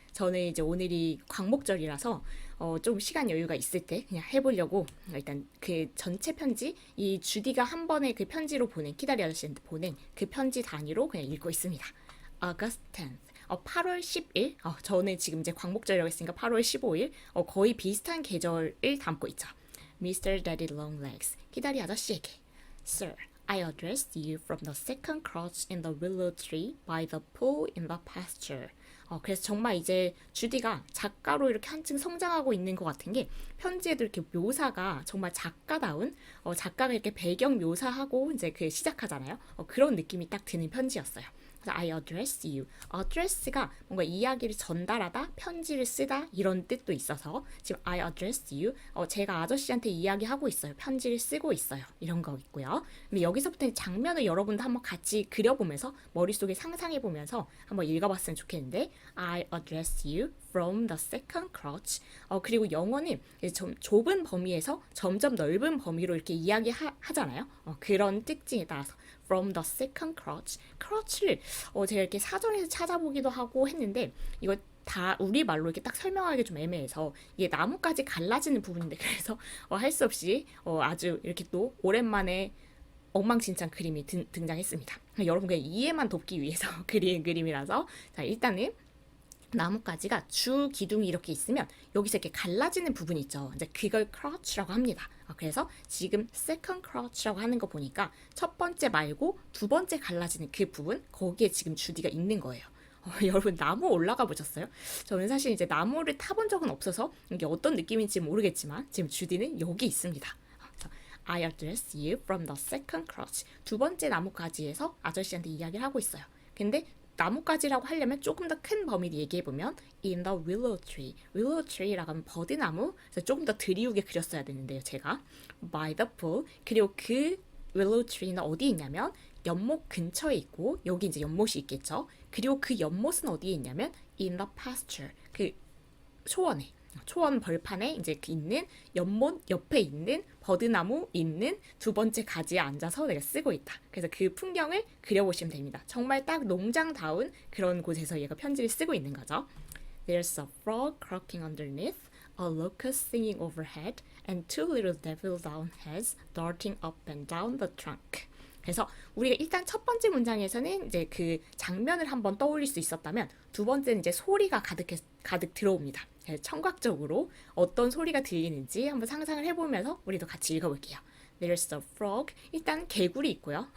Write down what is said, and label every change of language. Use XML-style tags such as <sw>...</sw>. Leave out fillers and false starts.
<ko>저는 이제 오늘이 광복절이라서 좀 시간 여유가 있을 때 그냥 해보려고 일단 그 전체 편지 이 주디가 한 번에 그 편지로 보낸 키다리 아저씨한테 보낸 그 편지 단위로 그냥 읽고 있습니다.</ko> <en>August 10th.</en> <ko>8월 10일. 저는 지금 이제 광복절이라고 했으니까 8월 15일. 거의 비슷한 계절을 담고 있죠.</ko> <en>Mr. Daddy Longlegs.</en> <ko>키다리 아저씨에게.</ko> <en>Sir, I addressed you from the second crotch in the willow tree by the pool in the pasture.</en> <ko>그래서 정말 이제 주디가 작가로 이렇게 한층 성장하고 있는 것 같은 게 편지에도 이렇게 묘사가 정말 작가다운 작가가 이렇게 배경 묘사하고 이제 그 시작하잖아요. 그런 느낌이 딱 드는 편지였어요. 그래서</ko> <en>I address you.</en> <ko>address가 뭔가 이야기를 전달하다, 편지를 쓰다 이런 뜻도 있어서 지금</ko> <en>I address you.</en> <ko>제가 아저씨한테 이야기하고 있어요. 편지를 쓰고 있어요. 이런 거 있고요. 근데 여기서부터 장면을 여러분도 한번 같이 그려보면서 머릿속에 상상해보면서 한번 읽어봤으면 좋겠는데</ko> <en>I address you from the second crotch.</en> <ko>그리고 영어는 좀 좁은 범위에서 점점 넓은 범위로 이렇게 이야기하잖아요. 그런 특징에 따라서</ko> <en>from the second crotch.</en> <ko>crotch를 제가 이렇게 사전에서 찾아보기도 하고 했는데 이거 다 우리말로 이렇게 딱 설명하기 좀 애매해서 이게 나뭇가지 갈라지는 부분인데 그래서 할 수 없이 아주 이렇게 또 오랜만에 엉망진창 그림이 등장했습니다. 여러분 그냥 이해만 돕기 위해서 그린 그림이라서 자 일단은 나뭇가지가 주 기둥이 이렇게 있으면 여기서 이렇게 갈라지는 부분이 있죠. 이제 그걸 crotch라고 합니다. 그래서 지금 second crotch라고 하는 거 보니까 첫 번째 말고 두 번째 갈라지는 그 부분 거기에 지금 주디가 있는 거예요. 여러분 나무 올라가 보셨어요? 저는 사실 이제 나무를 타본 적은 없어서 이게 어떤 느낌인지 모르겠지만 지금 주디는 여기 있습니다.</ko> <en>I address you from the second crotch.</en> <ko>두 번째 나뭇가지에서 아저씨한테 이야기를 하고 있어요. 근데 나뭇가지라고 하려면 조금 더 큰 범위를 얘기해보면</ko> <en>in the willow tree.</en> <ko>willow tree라고 하면 버드나무. 그래서 조금 더 드리우게 그렸어야 되는데요. 제가</ko> <en>by the pool.</en> <ko>그리고 그 willow tree는 어디 있냐면 연못 근처에 있고 여기 이제 연못이 있겠죠. 그리고 그 연못은 어디에 있냐면</ko> <en>in the pasture.</en> <ko>그 초원에 초원 벌판에 이제 있는 연못 옆에 있는 버드나무 있는 두 번째 가지에 앉아서 내가 쓰고 있다. 그래서 그 풍경을 그려보시면 됩니다. 정말 딱 농장다운 그런 곳에서 얘가 편지를 쓰고 있는 거죠.</ko> <en>There's a frog croaking underneath, a locust singing overhead, and two little devil-down heads darting up and down the trunk.</en> <ko>그래서 우리가 일단 첫 번째 문장에서는 이제 그 장면을 한번 떠올릴 수 있었다면 두 번째는 이제 소리가 가득 들어옵니다. 청각적으로 어떤 소리가 들리는지 한번 상상을 해보면서 우리도 같이 읽어볼게요.</ko> <en>There's a frog.</en> <ko>일단 개구리 있고요.</ko>